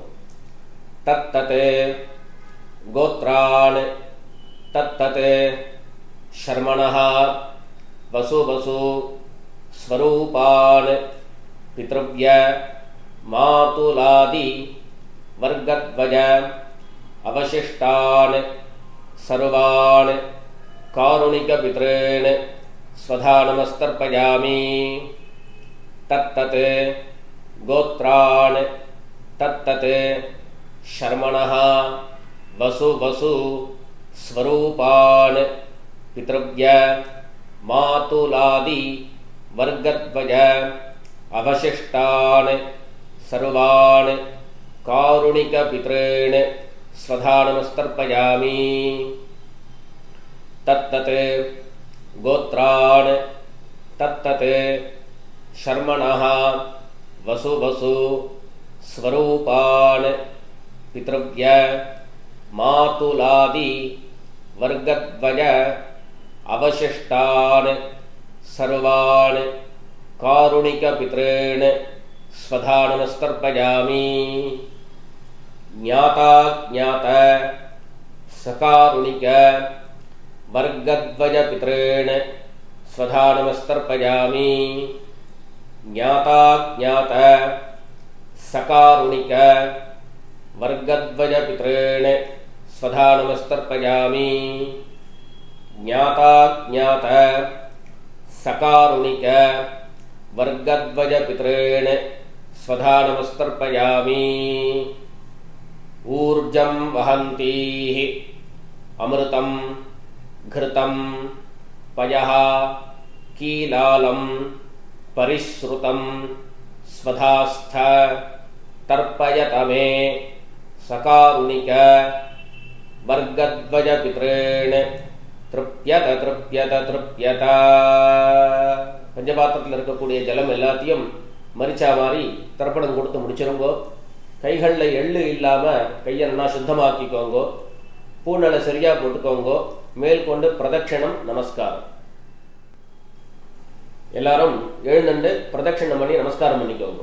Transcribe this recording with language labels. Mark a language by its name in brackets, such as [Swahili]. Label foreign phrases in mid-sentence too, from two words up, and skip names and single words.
[Sanskrit] तत्तत् गोत्रान् तत्तत् शर्मणः वसु वसु स्वरूपान् पितृव्य मातुलादि वर्गद्वज अवशिष्टान् सर्वान् कारुणिक पितॄन् स्वधा नमस्तर्पयामि. तत्तत् गोत्रान् तत्तत् शर्मणः वसु वसु स्वरूपान् पितृव्य मातुलादि वर्गद्वज अवशिष्टान् सर्वान् कारुणिक पितॄन् स्वधा नमस्तर्पयामि. तत्तत् गोत्रान् तत्तत् शर्मणः वसु वसु स्वरूपान् पितृव्य मातुलादि वर्गद्वज अवशिष्टान् सर्वान् कारुणिक पितॄन् स्वधा नमस्तर्पयामि. ज्ञाता ज्ञात सकारुणिक वर्गद्वज पितॄन् स्वधा नमस्तर्पयामि. ज्ञाता ज्ञात सकारुणिक वर्गद्वज पितॄन् स्वधा नमस्तर्पयामि. ज्ञाता ज्ञात सकारुणिक वर्गद्वज पितॄन् स्वधा नमस्तर्पयामि. ऊर्जं वहन्तीः अमृतं घृतं पयः कीलालं परिश्रुतं स्वधास्थ तर्पयत मे सकारुणिक वर्गद्वज पितॄन् तृप्यत तृप्यत तृप्यत. [Tamil] பஞ்சபாத்திரத்தில் இருக்கக்கூடிய ஜலம் எல்லாத்தையும் மரிச்சா மாதிரி தர்ப்பணம் கொடுத்து முடிச்சிருங்கோ. கைகளில் எள்ளு இல்லாமல் கையை நல்லா சுத்தமாக்கிக்கோங்கோ. பூனலை சரியா போட்டுக்கோங்கோ. மேல் கொண்டு பிரதட்சணம் நமஸ்காரம். எல்லாரும் எழுந்துண்டு பிரதட்சணம் பண்ணி நமஸ்காரம் பண்ணிக்கோங்க.